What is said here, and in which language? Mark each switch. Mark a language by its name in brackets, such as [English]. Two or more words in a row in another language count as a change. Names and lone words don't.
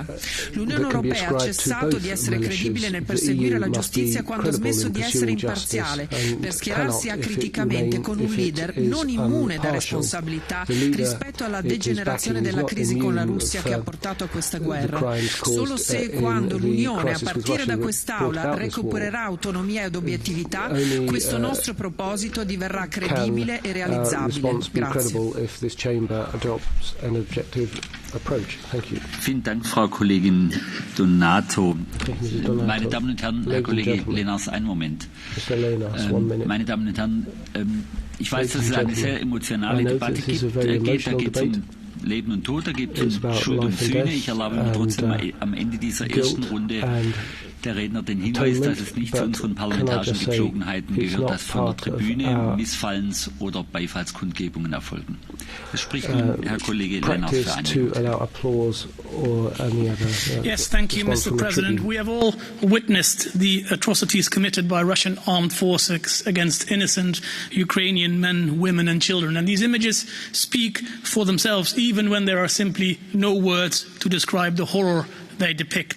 [Italian] L'Unione Europea ha cessato di essere credibile nel perseguire la giustizia quando ha smesso di essere imparziale, per schierarsi acriticamente con un leader non immune da responsabilità rispetto alla degenerazione della crisi con la Russia che ha portato a questa guerra. Solo se e quando l'Unione, a partire da quest'Aula, recupererà autonomia ed obiettività, questo nostro proposito diverrà credibile e realizzabile. Grazie. [German] Vielen Dank, Frau Kollegin Donato. Meine Damen und Herren, Herr Kollege Lenars, einen Moment. Meine Damen und Herren, ich weiß, dass es eine sehr emotionale Debatte gibt. Da geht es um Leben und Tod, da geht es um Schuld und Sühne. Ich erlaube mir trotzdem am Ende dieser ersten Runde der Redner den Hinweis, dass es nicht zu unseren parlamentarischen Gepflogenheiten gehört, dass von der Tribüne Missfallens- oder Beifallskundgebungen erfolgen. Es spricht nun Herr Kollege Lennart für eine Minute. [English] Yes, thank you, Mr. President. We have all witnessed the atrocities committed by Russian armed forces against innocent Ukrainian men, women and children. And these images speak for themselves, even when there are simply no words to describe the horror they depict.